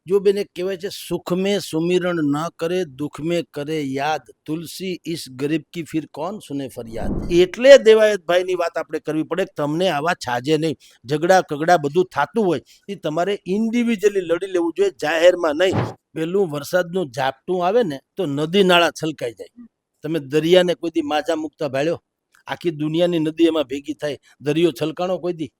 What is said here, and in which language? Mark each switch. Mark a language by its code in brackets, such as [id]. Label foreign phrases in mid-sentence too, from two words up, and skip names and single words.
[hi] जो बेने कहवाय छे सुख में सुमिरण न करे दुख में करे याद तुलसी इस गरीब की फिर कौन सुने फरियाद। [gu] એટલે દેવાયતભાઈની વાત આપણે કરવી પડે તમને આવા છાજે નહીં ઝઘડા કગડા બધું થાતું હોય એ તમારે ઇન્ડિવિજ્યુઅલી લડી લેવું જોઈએ જાહેરમાં નહીં। પેલું વરસાદનું ઝાપટું આવે ને તો નદી નાળા છલકાઈ જાય। તમે દરિયાને કોઈ દી માજા મુકતા ભાળ્યો? આખી દુનિયાની નદી એમાં ભેગી થાય દરિયો છલકાણો કોઈ દી?